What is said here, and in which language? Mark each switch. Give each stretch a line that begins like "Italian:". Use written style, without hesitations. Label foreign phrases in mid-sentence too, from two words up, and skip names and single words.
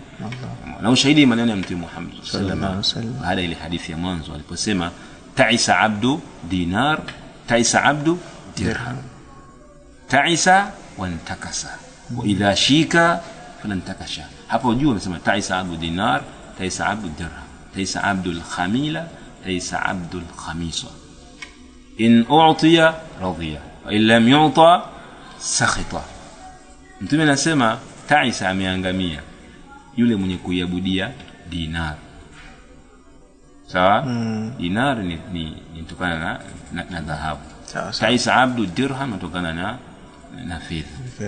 Swahili: Allah. Na ushahidi maneno ya Mtume Muhammad
Arabic: صلى الله عليه وسلم
Swahili: baada ile hadithi ya mwanzo aliposema
Arabic: تعس عبد الدينار تعس عبد الدرهم. تعس وانتكس وإذا شيك فلا انتقش.
Swahili: Hapo juu anasema
Arabic: تعس عبد الدينار تعس عبد الدرهم تعس عبد الخميلة تعس عبد الخميصة. إن أعطي رضي وإن لم يعط سخط.
Swahili: Mtume anasema ta'isa ameangamia yule mwenye kuiabudia dinar. Sawa? Dinar ni kutokana na dhahabu.
Arabic: تعس عبد الدرهم
Swahili: kutokana na fedha.